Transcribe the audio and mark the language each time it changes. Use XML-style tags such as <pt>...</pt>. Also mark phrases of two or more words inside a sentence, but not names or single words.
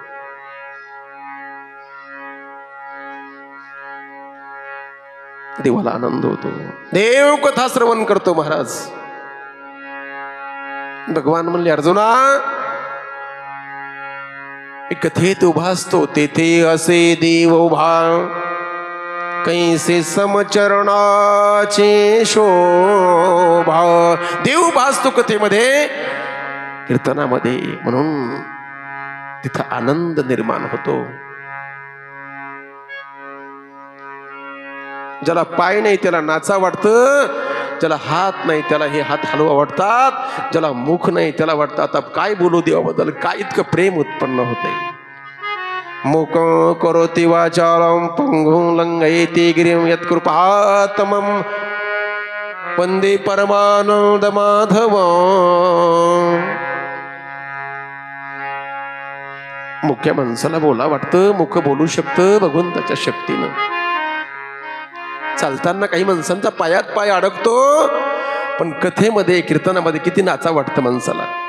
<mr>देवाला आनंद होतो. देव कथा श्रवण करतो महाराज. भगवान म्हणले अर्जुना, कथेत उभा असतो तेथे असे देव उभा, कैसे समचरणाचे शोभा. देव भासतो कथेमध्ये, कीर्तनामध्ये. म्हणून तिथं आनंद निर्माण होतो. ज्याला पाय नाही त्याला नाचा वाटतं, ज्याला हात नाही त्याला हे हात हलवा वाटतात, ज्याला मुख नाही त्याला वाटतं आता काय बोलू देवाबद्दल, काय इतकं प्रेम उत्पन्न होतंय.</mr> <sa>मुख करोति वाचालं पंगुं लंघयते गिरिं यत्कृपातमं वंदे परमानंद माधव.</sa> <mr>मुख्य माणसाला बोला वाटतं, मुख बोलू शकतं भगवंताच्या शक्तीनं. चालताना काही माणसांचा पायात पाय अडकतो, पण कथेमध्ये कीर्तनामध्ये किती नाचा वाटतं माणसाला.</mr>